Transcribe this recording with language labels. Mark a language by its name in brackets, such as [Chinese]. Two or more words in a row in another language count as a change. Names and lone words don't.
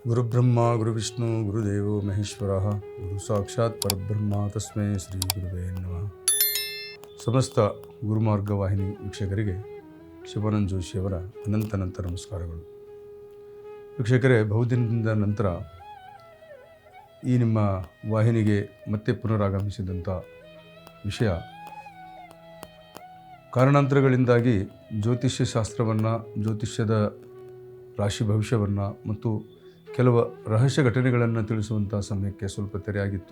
[Sanskrit] ಗುರುಬ್ರಹ್ಮ ಗುರುವಿಷ್ಣು ಗುರುದೇವೋ ಮಹೇಶ್ವರಃ ಗುರು ಸಾಕ್ಷಾತ್ ಪರಬ್ರಹ್ಮ ತಸ್ಮೈ ಶ್ರೀ ಗುರುವೇ ನಮಃ. [Kannada] ಸಮಸ್ತ ಗುರುಮಾರ್ಗ ವಾಹಿನಿ ವೀಕ್ಷಕರಿಗೆ ಶಿವಾನಂದ ಜೋಶಿಯವರ ಅನಂತ ನಮಸ್ಕಾರಗಳು. ವೀಕ್ಷಕರೇ, ಬಹುದಿನದಿಂದ ನಂತರ ಈ ನಿಮ್ಮ ವಾಹಿನಿಗೆ ಮತ್ತೆ ಪುನರಾಗಮಿಸಿದಂಥ ವಿಷಯ, ಕಾರಣಾಂತರಗಳಿಂದಾಗಿ ಜ್ಯೋತಿಷ್ಯ ಶಾಸ್ತ್ರವನ್ನು, ಜ್ಯೋತಿಷ್ಯದ ರಾಶಿ ಭವಿಷ್ಯವನ್ನು ಮತ್ತು ಕೆಲವು ರಹಸ್ಯ ಘಟನೆಗಳನ್ನು ತಿಳಿಸುವಂಥ ಸಮಯಕ್ಕೆ ಸ್ವಲ್ಪ ತೆರೆಯಾಗಿತ್ತು.